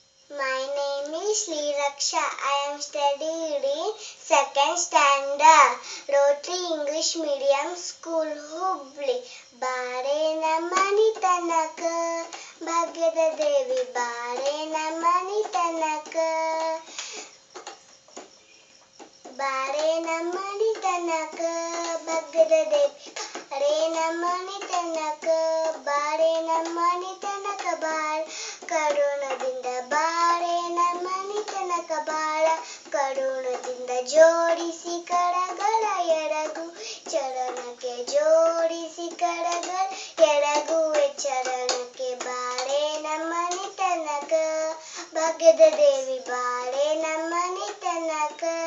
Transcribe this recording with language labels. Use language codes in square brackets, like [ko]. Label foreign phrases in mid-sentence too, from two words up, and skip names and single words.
[en] My name is Raksha. I am studying in second standard, Rotary English Medium School, Hubli. [kn] ಬಾರೆ ನಮ್ಮನಿ ತನಕ, ಭಾಗ್ಯದ ದೇವಿ. ಬಾರೆ ನಮ್ಮನಿ ತನಕ, ಬಾರೆ ನಮ್ಮನಿ ತನಕ, ಭಾಗ್ಯದ ದೇವಿ. ಬಾರೆ ನಮ್ಮನಿ ತನಕ, ಬಾರೆ ನಮ್ಮನಿ ತನಕ, ಬಾರೆ ಕರುಣದಿಂದ ಬಾಳೆ ನಮ್ಮನಿ ತನಕ ಬಾಳ ಕರುಣದಿಂದ ಜೋಡಿಸಿ ಕರಗಳ ಎಡಗು ಚರಣಕ್ಕೆ ಜೋಡಿಸಿ ಕರಗಳ ಎಡಗುವೆ ಚರಣಕ್ಕೆ ಬಾಳೆ ನಮ್ಮನಿ ತನಕ ಭಾಗ್ಯದ ದೇವಿ ಬಾಳೆ ನಮ್ಮನಿ ತನಕ